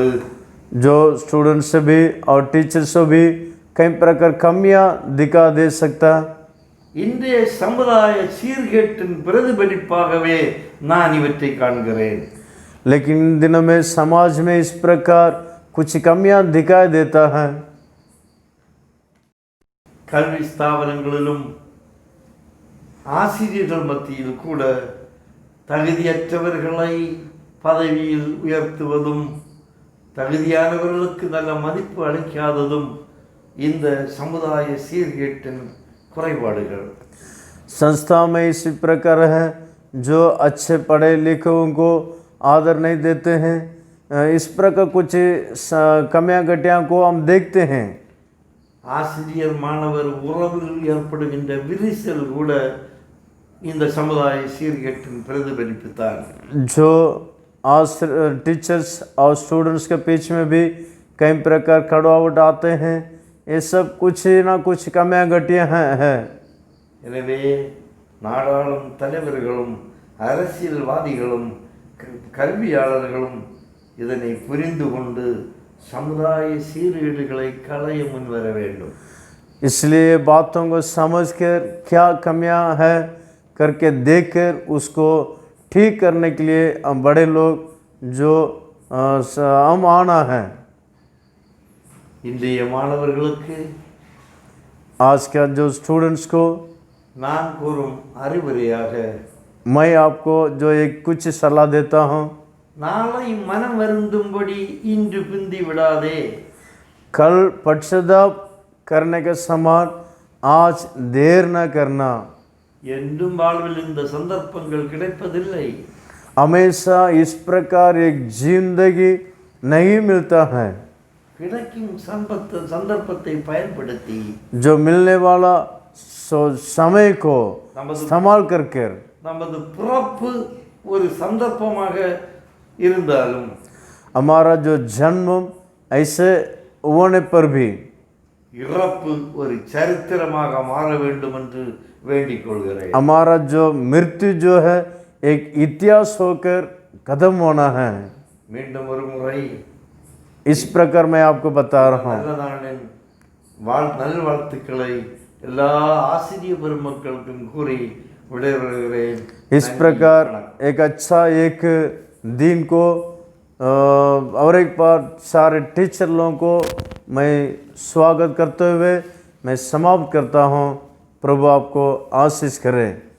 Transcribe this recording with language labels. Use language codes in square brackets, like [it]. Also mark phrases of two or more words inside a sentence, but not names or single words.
[hi] जो स्टूडेंट से भी और टीचर से भी कई प्रकार कमियां दिखा दे सकता। [ta] இன்றைய சமுதாய சீர்கேட்டின் பிரதிபலிப்பாகவே நான் இவற்றை காண்கிறேன். [hi] लेकिन इन दिनों में समाज में इस प्रकार कुछ कमियां दिखाई देता है। [ta] கல்வி ஸ்தாபனங்களிலும் ஆசிரியர்கள் மத்தியில் கூட தகுதியற்றவர்களை பதவியில் உயர்த்துவதும் தகுதியானவர்களுக்கு நல்ல மதிப்பு அளிக்காததும் இந்த சமுதாய சீர்கேட்டின் குறைபாடுகள். [hi] संस्था में इसी प्रकार है, जो अच्छे पढ़े लिखे को आदर नहीं देते हैं, इस प्रकार कुछ कमियां घटियां को हम देखते हैं। [ta] ஆசிரியர் மாணவர் உறவில் ஏற்படுகின்ற விரிசல் கூட இந்த சமுதாய சீர்கேட்டின் பிரதிபலிப்பு தான். [hi] जो आज टीचर्स और स्टूडेंट्स के बीच में भी कई प्रकार खड़ावट आते हैं, ये सब कुछ ना कुछ कमियां घटियां हैं। [ta] எனவே நாடாளும் தலைவர்களும் அரசியல்வாதிகளும் கல்வியாளர்களும் இதனை புரிந்து கொண்டு சமுதாய சீர்கேடுகளை களைய முன்வர வேண்டும். [hi] इसलिए बातों को समझकर क्या कमियां हैं करके देखकर उसको ठीक करने के लिए हम बड़े लोग जो हम आना है। [ta] இன்றைய மாணவர்களுக்கு [hi] आज का जो स्टूडेंट्स को [ta] நான் கூறும் அறிவுரையாக [hi] मैं आपको जो एक कुछ सलाह देता हूँ, [ta] நாளை மனம் வருந்தும்படி இன்று பிந்தி விடாதே. [hi] कल पश्चाताप करने के समान आज देर न करना। [ta] என்றும் வாழ்வில் இந்த சந்தர்ப்பங்கள் கிடைப்பதில்லை. [hi] हमेशा इस प्रकार एक जिंदगी नहीं मिलता है। [ta] கிடைக்கும் சந்தர்ப்பத்தை பயன்படுத்தி [hi] जो मिलने वाला समय को [ta] நமது [hi] इस्तेमाल करके [ta] நமது பிறப்பு ஒரு சந்தர்ப்பமாக இருந்தாலும் [hi] हमारा जो जन्म ऐसे होने पर भी [ta] இறப்பு ஒரு சரித்திரமாக மாற வேண்டும் என்று வேண்டிக் கொள்கிறேன். [hi] हमारा जो मृत्यु जो है एक इतिहास होकर खत्म होना है। [ta] மீண்டும் ஒரு முறை [hi] इस प्रकार मैं आपको बता रहा हूँ। [ta] நல்ல நாளின் நல்வாழ்த்துக்களை எல்லா ஆசிரிய பெருமக்களுக்கும் கூறி விடைபெறுகிறேன். [hi] इस प्रकार एक अच्छा एक दिन को और एक बार सारे टीचर लोगों को मैं स्वागत करते हुए मैं समाप्त करता हूँ। प्रभु आपको आशीष करे।